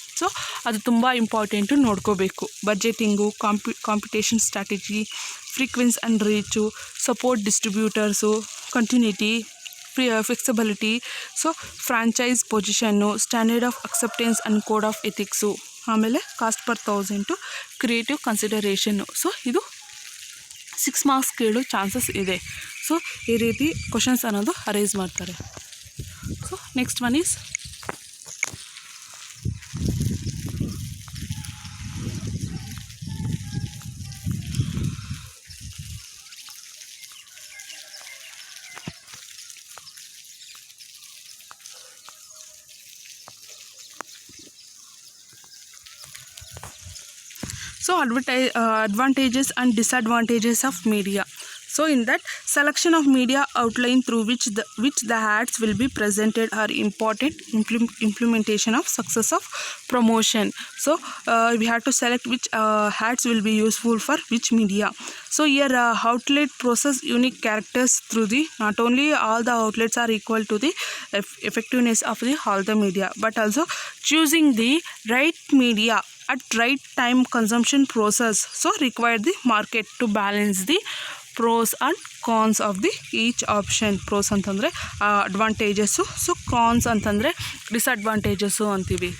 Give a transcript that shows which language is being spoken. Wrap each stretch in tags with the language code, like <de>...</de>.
<kn>So ಅದು ತುಂಬ important, ನೋಡ್ಕೋಬೇಕು. ಬಜೆಟಿಂಗು, competition strategy, frequency and reach, support distributors, continuity, flexibility, so franchise position, standard of acceptance and code of ethics, ಆಮೇಲೆ cost per 1000 creative ಕನ್ಸಿಡರೇಷನ್ನು. So ಇದು 6 marks ಕೇಳೋ chances ಇದೆ. So ಈ ರೀತಿ questions ಅನ್ನೋದು ಅರೇಂಜ್ ಮಾಡ್ತಾರೆ.</kn> <en>So next one is so advantages and disadvantages of media. So in that, selection of media outline through which the ads will be presented are important implementation of success of promotion. So we have to select which ads will be useful for which media. So here outlet process unique characters through the, not only all the outlets are equal to the effectiveness of all the media, but also choosing the right media at right time consumption process. So require the market to balance the pros and cons of the each option.</en> <kn>pros ಅಂತಂದರೆ advantages, so ಕಾನ್ಸ್ ಅಂತಂದರೆ ಡಿಸಡ್ವಾಂಟೇಜಸ್ಸು ಅಂತೀವಿ.</kn>